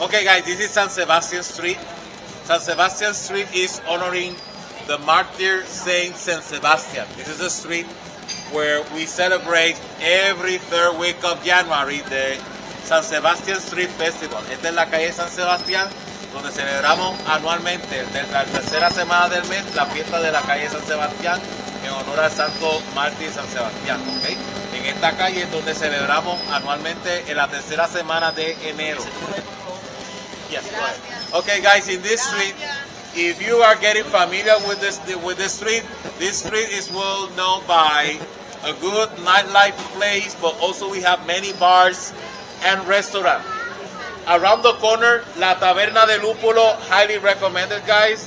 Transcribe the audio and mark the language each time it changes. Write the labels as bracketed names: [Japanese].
[English] Okay, guys, this is San Sebastian Street. San Sebastian Street is honoring the martyr Saint San Sebastian. This is a street where we celebrate every third week of January the San Sebastian Street Festival. [Spanish] Esta es la calle San Sebastián, donde celebramos anualmente, desde la tercera semana del mes, la fiesta de la calle San Sebastián en honor al santo mártir San Sebastián. ¿Okay? En esta calle es donde celebramos anualmente en la tercera semana de enero. [English] Yes, go ahead. Okay, guys, in this street, if you are getting familiar with this street is well known by a good nightlife place, but also we have many bars and restaurants. Around the corner, La Taberna de Lúpulo, highly recommended, guys.